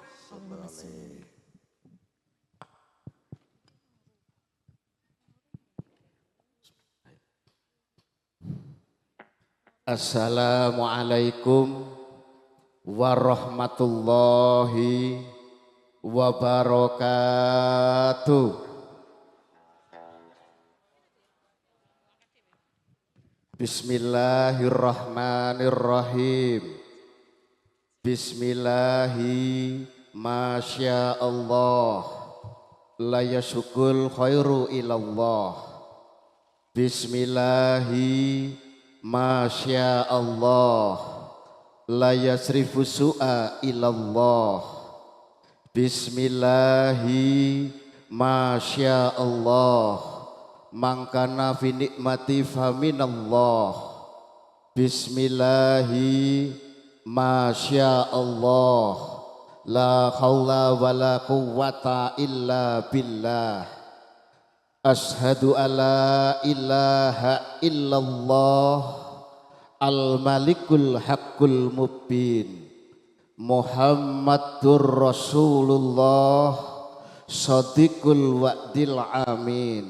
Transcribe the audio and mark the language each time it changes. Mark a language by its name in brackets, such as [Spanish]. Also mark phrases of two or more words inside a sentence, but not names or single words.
[Arabic] السلام عليكم ورحمة الله وبركاته. بسم الله الرحمن الرحيم. بسم الله ما شاء الله لا يسوق الخير إلا الله. بسم الله ما شاء الله لا يصرف السوء إلا الله. بسم الله ما شاء الله ما كان في نعمة فمن الله. بسم الله ما شاء الله لا حول ولا قوة إلا بالله. أشهد أن لا إله إلا الله الملك الحق المبين محمد رسول الله صادق الوعد الأمين.